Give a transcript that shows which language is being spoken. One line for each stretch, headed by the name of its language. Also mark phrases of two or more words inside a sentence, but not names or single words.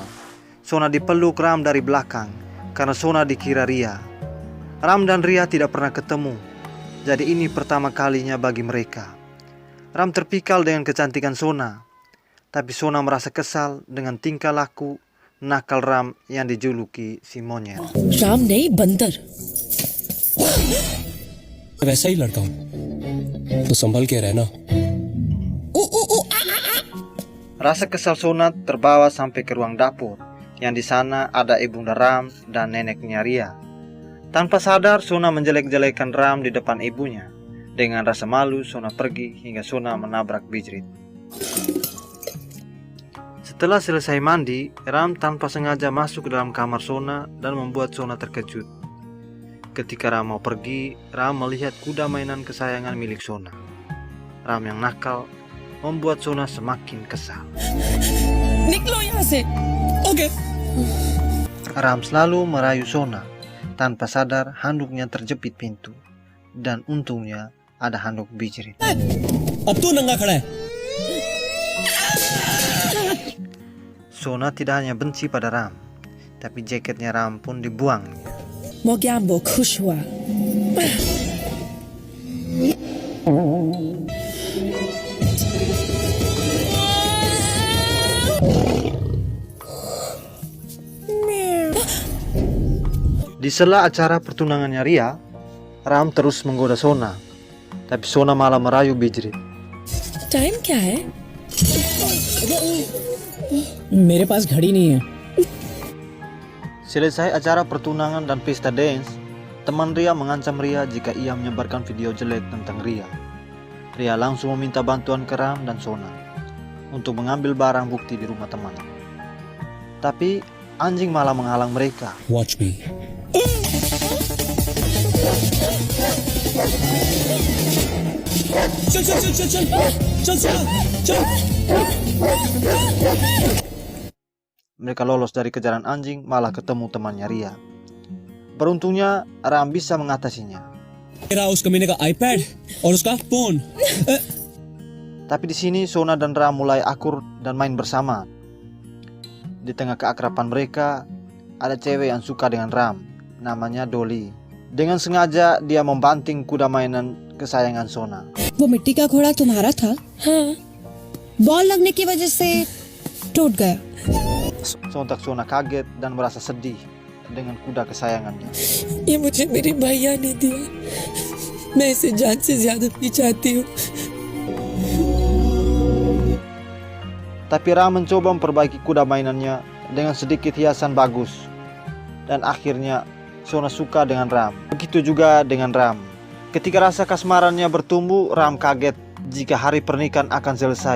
Indonesian: Sona dipeluk Ram dari belakang karena Sona dikira Ria. Ram dan Ria tidak pernah ketemu, jadi ini pertama kalinya bagi mereka. Ram terpikal dengan kecantikan Sona, tapi Sona merasa kesal dengan tingkah laku nakal Ram yang dijuluki si monyet.
Hindi: राम नहीं बंदर। वैसा ही लड़का हूं, तो संभल के रहना।
Indonesian: Rasa kesal Sona terbawa sampai ke ruang dapur, yang di sana ada ibunda Ram dan neneknya Ria. Tanpa sadar, Sona menjelek-jelekan Ram di depan ibunya. Dengan rasa malu, Sona pergi hingga Sona menabrak Bijrit. Setelah selesai mandi, Ram tanpa sengaja masuk ke dalam kamar Sona dan membuat Sona terkejut. Ketika Ram mau pergi, Ram melihat kuda mainan kesayangan milik Sona. Ram yang nakal membuat Sona semakin kesal.
Hindi: निकलो यहाँ से। ओके।
Indonesian: Ram selalu merayu Sona. Tanpa sadar, handuknya terjepit pintu. Dan untungnya ada handuk Bijrit.
Hindi: अब तू नंगा खड़ा है।
Indonesian: Sona tidak hanya benci pada Ram, tapi jaketnya Ram pun dibuangnya.
Hindi: मोग्याम्बो खुश हुआ।
Indonesian: Di sela acara pertunangannya Ria, Ram terus menggoda Sona, tapi Sona malah merayu Bijrit.
Hindi: टाइम क्या है? मेरे पास घड़ी नहीं है।
Indonesian: Selesai acara pertunangan dan pesta dance, teman Ria mengancam Ria jika ia menyebarkan video jelek tentang Ria. Ria langsung meminta bantuan ke Ram dan Sona untuk mengambil barang bukti di rumah teman. Tapi anjing malah menghalang mereka.
English: Watch me.
Hindi: चल चल चल चल चल चल चल।
Indonesian: Mereka lolos dari kejaran anjing, malah ketemu temannya Ria. Beruntungnya Ram bisa mengatasinya.
Hindi: मेरा उस कमीने का iPad और उसका फोन।
Indonesian: Tapi di sini Sona dan Ram mulai akur dan main bersama. Di tengah keakraban mereka, ada cewek yang suka dengan Ram, namanya Dolly. Dengan sengaja dia membanting kuda mainan kesayangan Sona.
Hindi: वो मिट्टी का घोड़ा तुम्हारा था? हाँ। बॉल लगने की वजह से टूट गया।
Indonesian: Sontak Sona kaget dan merasa sedih dengan kuda kesayangannya.
Hindi: ये मुझे मेरी भैया ने दिया। मैं इसे जान से ज्यादा भी चाहती हूँ।
Indonesian: Tapi Ram mencoba memperbaiki kuda mainannya dengan sedikit hiasan bagus. Dan akhirnya Sona suka dengan Ram. Begitu juga dengan Ram. Ketika rasa kasmarannya bertumbuh, Ram kaget jika hari pernikahan akan selesai.